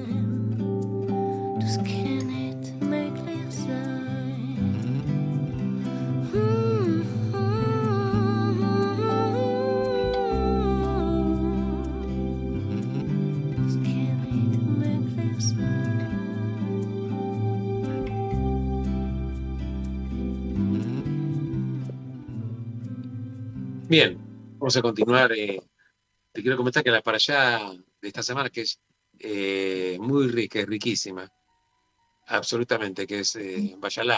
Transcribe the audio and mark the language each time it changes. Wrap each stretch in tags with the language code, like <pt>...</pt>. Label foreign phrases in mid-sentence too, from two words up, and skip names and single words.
<de>Das kann nicht möglich sein. Das kann nicht möglich sein.</de> <es>Bien, vamos a continuar. Te quiero comentar que la parashá de esta semana, que es muy rica, es riquísima, absolutamente, que es Bayalaj.</es>